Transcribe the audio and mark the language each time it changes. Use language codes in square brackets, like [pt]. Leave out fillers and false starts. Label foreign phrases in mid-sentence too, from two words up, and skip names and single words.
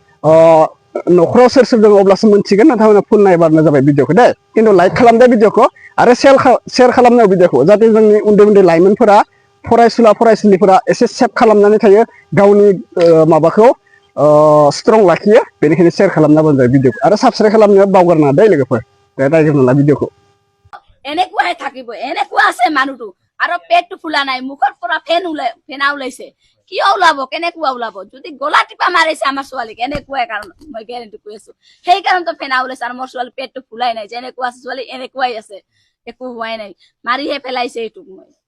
[brx] न'खराव सोर सोर दङ अब्लासो मोनथिगोन नोंथांमोना फुल नायबानो जाबाय भिडिअखौ दे खिन्थु लाइक खालामदो भिडिअखौ आरो शेयार खालामनाय भिडिअखौ जाहाथे जोंनि उन्दै उन्दै लाइमोनफोरा फरायसुलिफोरा एसे सेभ खालामनानै थायो गावनि माबाखौ स्ट्रं लाखियो बेनिखायनो शेयार खालामनाबानो जाबाय भिडिअखौ आरो साबस्क्राइब खालामनो बावगारनाङा दे लोगोफोर दे नायग्रोना ला भिडिअखौ [as] এনেকুৱাই থাকিব এনেকুৱা আছে মানুহটো আৰু পেটটো ফুলা নাই মুখৰ পৰা ফেনা ওলাইছে কিয় ওলাব কেনেকুৱা ওলাব যদি গলা টিপা মাৰিছে আমাৰ ছোৱালীক এনেকুৱাই কাৰণ মই গেৰেণ্টি কৈ আছো সেইকাৰণে ফেনা ওলাইছে আৰু মোৰ ছোৱালী পেটটো ফুলাই নাই যেনেকুৱা আছে ছোৱালী এনেকুৱাই আছে একো হোৱাই নাই মাৰিহে পেলাইছে এইটোক মই